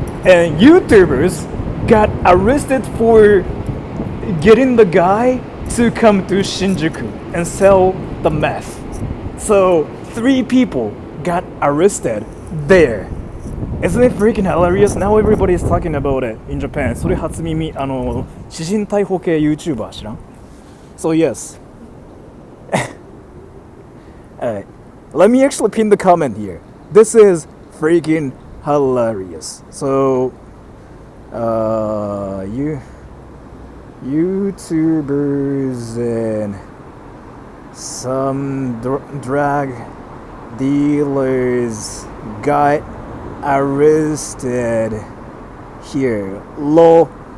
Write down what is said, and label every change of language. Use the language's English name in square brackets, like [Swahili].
[English] And YouTubers got arrested for getting the guy to come to Shinjuku and sell the meth. So 3 people got arrested there. Isn't it freaking hilarious? Now everybody is talking about it in Japan. [Japanese] それ初耳、私人逮捕系 YouTuber 知らん? [English] So yes. Alright. Let me actually pin the comment here. This is freaking hilarious. So, YouTubers and some drug dealers got arrested here. Lol.